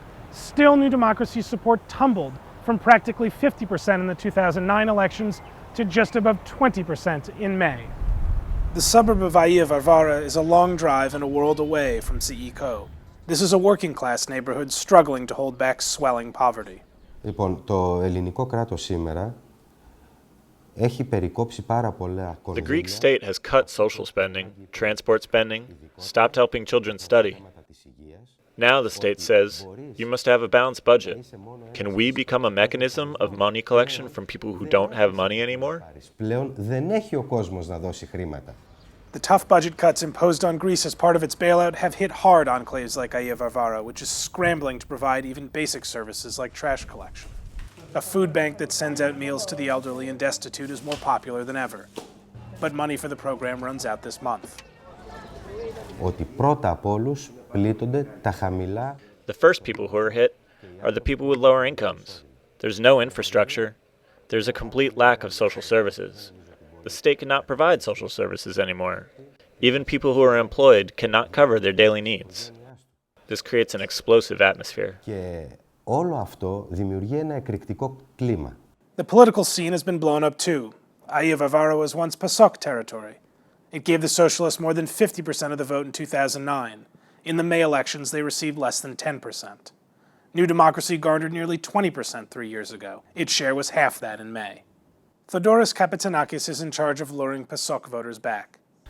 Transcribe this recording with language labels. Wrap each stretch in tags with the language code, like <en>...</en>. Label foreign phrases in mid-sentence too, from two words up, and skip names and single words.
<en>Still, New Democracy's support tumbled from practically 50% in the 2009 elections to just above 20% in May. The suburb of Aia Varvara is a long drive and a world away from Psychiko. This is a working-class neighborhood struggling to hold back swelling poverty.</en> <el>Λοιπόν, το ελληνικό κράτος σήμερα έχει περικόψει πάρα πολλά κονδύλια.</el> <en>The Greek state has cut social spending, transport spending, stopped helping children study. Now the state says, you must have a balanced budget. Can we become a mechanism of money collection from people who don't have money anymore?</en> <el>Πλέον δεν έχει ο κόσμος να δώσει χρήματα.</el> <en>The tough budget cuts imposed on Greece as part of its bailout have hit hard enclaves like Aia Varvara, which is scrambling to provide even basic services like trash collection. A food bank that sends out meals to the elderly and destitute is more popular than ever. But money for the program runs out this month.</en> <el>Ότι πρώτα απ' όλους πλήττονται τα χαμηλά.</el> <en>The first people who are hit are the people with lower incomes. There's no infrastructure. There's a complete lack of social services. The state cannot provide social services anymore. Even people who are employed cannot cover their daily needs. This creates an explosive atmosphere.</en> <el>Και όλο αυτό δημιουργεί ένα εκρηκτικό κλίμα.</el> <en>The political scene has been blown up too. Aia Varvara was once PASOK territory. It gave the socialists more than 50% of the vote in 2009. In the May elections, they received less than 10%. New Democracy garnered nearly 20% 3 years ago. Its share was half that in May. Theodoros Kapitsanakis is in charge of luring PASOK voters back.</en>